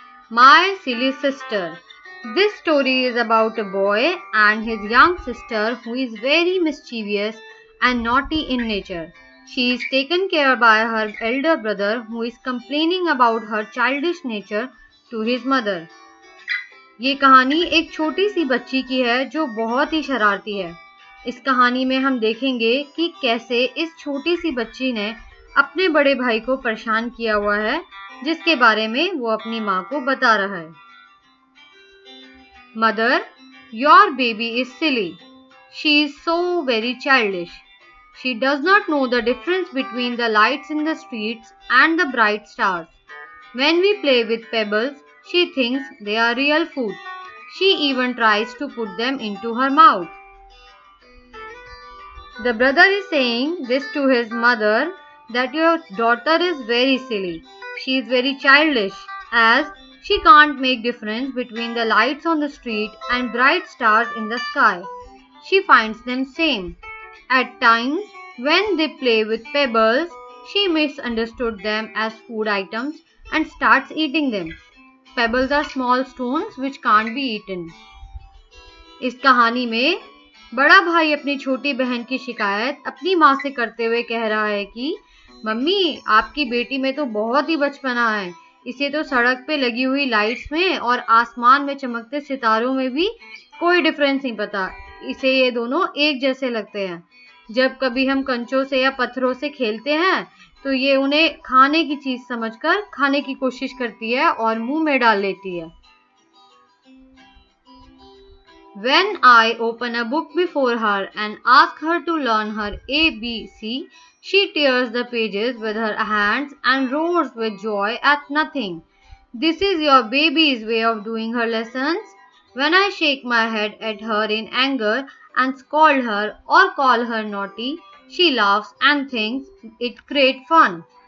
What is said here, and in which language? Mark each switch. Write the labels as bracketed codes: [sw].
[en] My Silly Sister. This story is about a boy and his young sister who is very mischievous and naughty in nature. She is taken care by her elder brother who is complaining about her childish nature to his mother. [hi] ये कहानी एक छोटी सी बच्ची की है जो बहुत ही शरारती है। इस कहानी में हम देखेंगे कि कैसे इस छोटी सी बच्ची ने अपने बड़े भाई को परेशान किया हुआ है, जिसके बारे में वो अपनी माँ को बता रहा है। [en] Mother, your baby is silly. She is so very childish. She does not know the difference between the lights in the streets and the bright stars. When we play with pebbles, she thinks they are real food. She even tries to put them into her mouth. The brother is saying this to his mother that your daughter is very silly. She is very childish as she can't make difference between the lights on the street and bright stars in the sky. She finds them same. At times, when they play with pebbles, she misunderstood them as food items and starts eating them. Pebbles are small stones which can't be eaten. [hi] इस कहानी में बड़ा भाई अपनी छोटी बहन की शिकायत अपनी माँ से करते हुए कह रहा है कि मम्मी, आपकी बेटी में तो बहुत ही बचपना है। इसे तो सड़क पे लगी हुई लाइट्स में और आसमान में चमकते सितारों में भी कोई डिफरेंस नहीं पता। इसे ये दोनों एक जैसे लगते हैं। जब कभी हम कंचों से या पत्थरों से खेलते हैं तो ये उन्हें खाने की चीज समझकर खाने की कोशिश करती है और मुंह में डाल लेती है। [en] When I open a book before her and ask her to learn her ABC, she tears the pages with her hands and roars with joy at nothing. This is your baby's way of doing her lessons. When I shake my head at her in anger and scold her or call her naughty, she laughs and thinks it great fun.